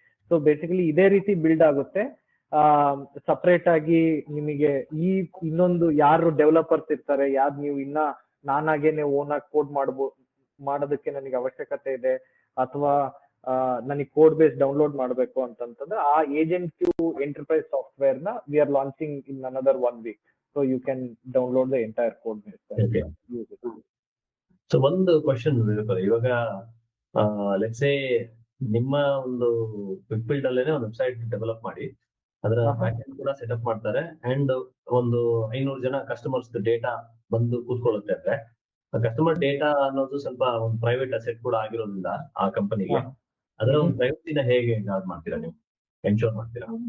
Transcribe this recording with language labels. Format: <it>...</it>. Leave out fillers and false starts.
<kn>So basically ಇದೇ ರೀತಿ build ಆಗುತ್ತೆ. ಸಪರೇಟ್ ಆಗಿ ನಿಮಗೆ ಈ ಇನ್ನೊಂದು ಯಾರು ಡೆವಲಪರ್ಸ್ ಇರ್ತಾರೆ, ಯಾವ್ದು ನೀವು ಇನ್ನ ನಾನಾಗೇನೆ ಓನ್ ಆಗಿ ಕೋಡ್ ಮಾಡೋದಕ್ಕೆ ನನಗೆ ಅವಶ್ಯಕತೆ ಇದೆ, ಅಥವಾ ನನಗೆ ಕೋಡ್ ಬೇಸ್ ಡೌನ್ಲೋಡ್ ಮಾಡಬೇಕು ಅಂತಂತಂದ್ರೆ ಆ ಏಜೆಂಟ್ ಕ್ಯೂ ಎಂಟರ್ಪ್ರೈಸ್ ಸಾಫ್ಟ್ವೇರ್ ನ</kn> <en>We are launching in another 1 week. So you can download the entire code base and use it.</en> <kn>So ಒಂದು ಕ್ವಶನ್ ಇವಾಗ</kn> <en>let's say</en> <kn>ನಿಮ್ಮ ಒಂದು ಕ್ವಿಕ್ ಬಿಲ್ಡ್ ಅಲ್ಲೇನೆ ಒಂದು ವೆಬ್ಸೈಟ್ ಡೆವಲಪ್ ಮಾಡಿ ಅದರ ಬ್ಯಾಕ್ ಎಂಡ್ ಕೂಡ ಸೆಟಪ್ ಮಾಡ್ತಾರೆ ಅಂಡ್ ಒಂದು 500 ಜನ ಕಸ್ಟಮರ್ಸ್ ಡೇಟಾ ಬಂದು ಕೂತ್ಕೊಳ್ಳುತ್ತೆ ಅಂದ್ರೆ ಕಸ್ಟಮರ್ ಡೇಟಾ ಅನ್ನೋದು ಸ್ವಲ್ಪ ಒಂದು ಪ್ರೈವೇಟ್ ಅಸೆಟ್ ಕೂಡ ಆಗಿರೋದ್ರಿಂದ ಆ ಕಂಪನಿಗೆ ಅದರ ಒಂದು ಪ್ರೈವಸಿನ ಹೇಗೆ ಗಾರ್ಡ್ ಮಾಡ್ತೀರಾ, ನೀವು ಎನ್ಶೋರ್ ಮಾಡ್ತೀರಾ?</kn>